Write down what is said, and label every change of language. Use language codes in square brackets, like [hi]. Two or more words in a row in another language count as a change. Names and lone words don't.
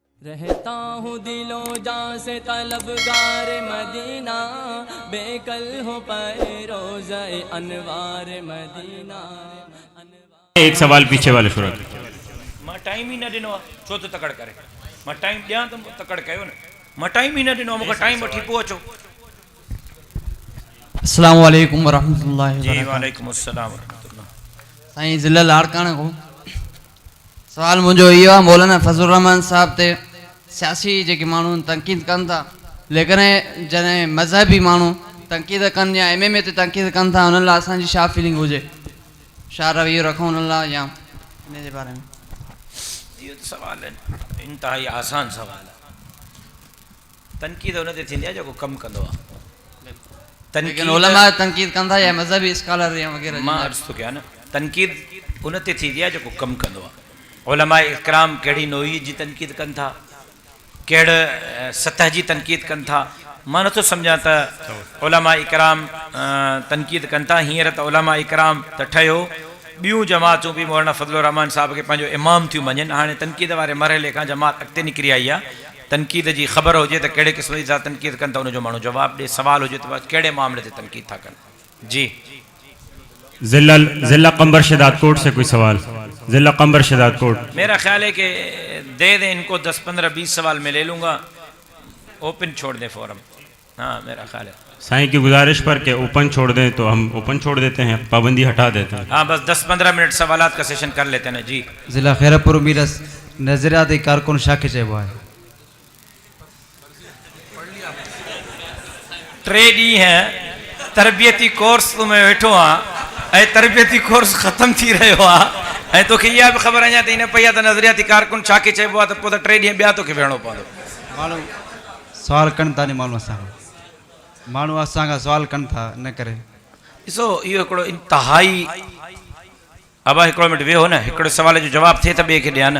[ur] رہتا ہوں دلوں جان سے طلبگار مدینہ، بیکل ہو پائے روضے انوار مدینہ. ایک سوال پیچھے والے صورت [sd] मां टाइम ही न ॾिनो आहे, छो तो तकड़ करे। मां टाइम ॾियां त तकड़ कयो न। मां टाइम ही न ॾिनो, मूंखे टाइम वठी पोइ अचो। [ar] السلام عليكم ورحمة الله जी وبركاته. وعليكم السلام ورحمة الله. [sd] साईं ज़िला लाड़काणे को सवाल मुझो इहो आहे, मौलाना फज़लुर रहमान साहब ते सियासी जेके माण्हू तनक़ीद कनि था, लेकिन जॾहिं मज़हबी माण्हू तनक़ीद कनि या एमएमए ते तनक़ीद कनि था, हुननि लाइ असांजी छा फीलिंग हुजे, छा रवैयो रखूं हुननि लाइ, या इन जे बारे में? इहो त सवाल है, इंतहाई आसान सवाल आहे। तनक़ीद हुन ते थींदी आहे जेको कमु कंदो आहे। लेकिन उलमा तनक़ीद कनि था या मज़हबी स्कॉलर या वग़ैरह? मां अर्ज़ु थो कयां न, तनक़ीद हुन ते थींदी आहे जेको कमु कंदो आहे। उलमा इकराम कहिड़ी नोई जी तनक़ीद कनि था, कहिड़े सतह जी तनक़ीद कनि था। मां नथो सम्झां त उलमा इकराम तनक़ीद कनि था। हींअर त उलमा इकराम त ठहियो, ॿियूं जमातूं बि मौलाना फज़लुर रहमान साहब खे पंहिंजो इमाम थियूं मञनि। हाणे तनक़ीद वारे मरहले खां जमात अॻिते निकिरी आई आहे। तनक़ीद जी ख़बर हुजे त कहिड़े क़िस्म जी तनक़ीद कनि था, उनजो माण्हू जवाबु ॾे। सवाल हुजे त कहिड़े मामले ते तनक़ीद था कनि। जी [ur] ضلع قمبر شہداد کوٹ سے کوئی سوال? ضلع قمبر شہداد کوٹ. میرا خیال ہے کہ دے دیں ان کو 10، 15، 20 سوال میں لے لوں گا. اوپن چھوڑ دیں فورم۔ ہاں میرا خیال ہے سائیں کی گزارش پر کے اوپن چھوڑ دیں تو ہم اوپن چھوڑ دیتے ہیں، پابندی ہٹا دیتے ہیں. ہاں بس 10-15 منٹ سوالات کا سیشن کر لیتے ہیں نا. जी [sd] ज़िला खैरपुर मीरस नज़रियाती कारकुन छा खे चइबो आहे? 3 ॾींहं है तरबियती कोर्स तो मैं वेठो हाँ, तरबियती कोर्स ख़त्म थी रहियो आहे। तोखे इहा बि ख़बर अञा ताईं न पई आहे त नज़रियाती कारकुन छा खे चइबो आहे, त पोइ त 3 ॾींहं ॿिया तोखे वेहणो पवंदो। माण्हू सवाल कनि था, माण्हू असांखां सवाल कनि था, इन करे ॾिसो इहो हिकिड़ो इंतहाई, अबा हिकिड़ो मिनट वेहो न, हिकिड़े सवाल जो जवाबु थिए त ॿिए खे ॾियां न।